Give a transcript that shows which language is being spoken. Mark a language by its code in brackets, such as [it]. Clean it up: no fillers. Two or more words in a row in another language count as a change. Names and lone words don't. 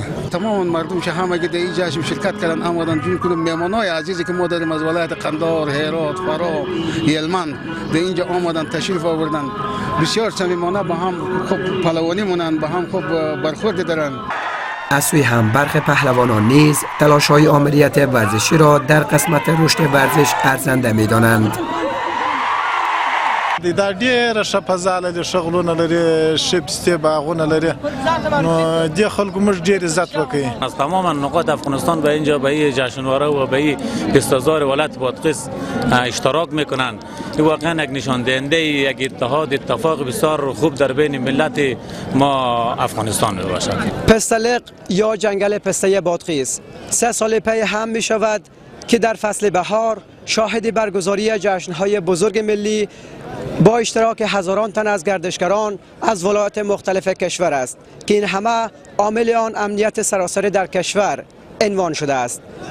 [fa] تمام مردم که همه که در این جشن شرکت کردن آمدن، جون کنم مهمانای عزیزی که ما داریم از ولایت قندهار، هرات، فراه، هلمند در اینجا آمدن، تشریف آوردن. بسیار صمیمانه با هم خوب پهلوانی مونن، با هم خوب برخورد دارن. از سوی هم برخی پهلوانان نیز تلاش‌های آمریت ورزشی را در قسمت رشد ورزش ارزنده می‌دانند. [ps] دا ډېره ښه فضا لري، شغلونه لري، ښه پستې باغونه لري، نو دې خلکو موږ ډېر عزت وکړي. [fa] از تمام نقاط افغانستان به اینجا به این جشنواره و به این پست‌آزار ولایت بادغیس اشتراک میکنند. این واقعا یک نشان دهنده یک اتحاد، اتفاق بسیار خوب در بین ملت ما افغانستان میباشد. پستلق یا جنگل پسته بادغیس 3 سال پی هم می شود که در فصل بهار شاهد برگزاری جشن‌های بزرگ ملی با اشتراک هزاران تن از گردشگران از ولایات مختلف کشور است که این همه عامل آن امنیت سراسر در کشور عنوان شده است.